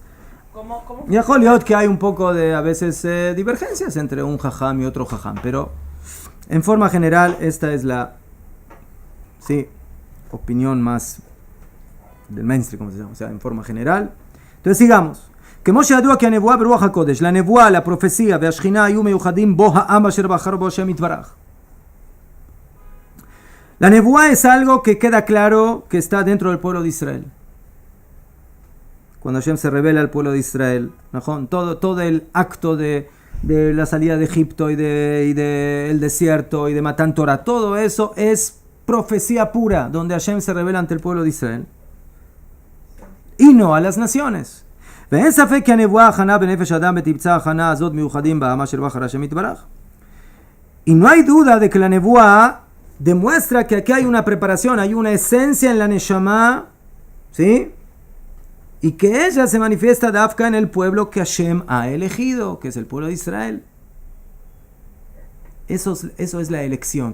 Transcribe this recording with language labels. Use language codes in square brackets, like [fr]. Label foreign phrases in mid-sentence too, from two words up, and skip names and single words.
[es] ¿Cómo ya Joliot que hay un poco de, a veces, divergencias entre un jajam y otro jajam, pero en forma general esta es la opinión más del mainstream, como se llama, o sea, en forma general. Entonces sigamos. [he] כמו שידוע כי הנבואה ברוח הקודש, לנבואה, לפרופסיה והשכינה היו מיוחדים בו העם אשר בחר בו השם יתברך. [es] La nebuá es algo que queda claro que está dentro del pueblo de Israel. Cuando Hashem se revela al pueblo de Israel, ¿no? todo el acto de la salida de Egipto y de el desierto y de [he] מתן תורה, [es] todo eso es profecía pura, donde Hashem se revela ante el pueblo de Israel. Y no a las naciones. [he] ואין ספק כי הנבואה הכנה בנפש האדם ותמצא הכנה הזאת מיוחדים בעם אשר בחר השם יתברך. [es] Y no hay duda de que la nebuá demuestra que aquí hay una preparación, hay una esencia en la Neshama, ¿sí? Y que ella se manifiesta dafka en el pueblo que Hashem ha elegido, que es el pueblo de Israel. Eso es la elección.